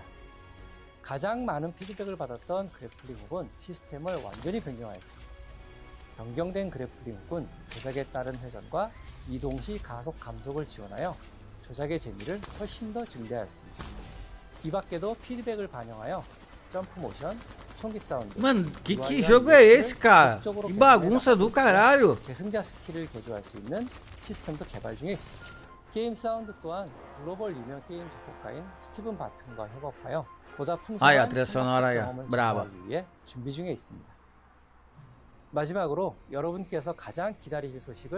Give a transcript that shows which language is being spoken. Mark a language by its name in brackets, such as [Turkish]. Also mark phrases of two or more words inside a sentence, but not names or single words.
[Korean] 가장 많은 피드백을 받았던 그래플링 훅은 시스템을 완전히 변경하였습니다. 변경된 그래플링 훅은 조작에 따른 회전과 이동 시 가속 감속을 지원하여 조작의 재미를 훨씬 더 증대하였습니다. 이 밖에도 피드백을 반영하여 점프 모션, 총기 사운드, [Portuguese] Mano, que jogo é esse, cara? Que bagunça do caralho. [Korean] 계승자 스킬을 개조할 수 있는 시스템도 개발 중에 있습니다. 게임 사운드 또한 글로벌 유명 게임 작곡가인 스티븐 바튼과 협업하여 보다 풍성한 경험을 제공하기 위해 준비 중에 있습니다. 마지막으로 여러분께서 가장 기다리실 소식을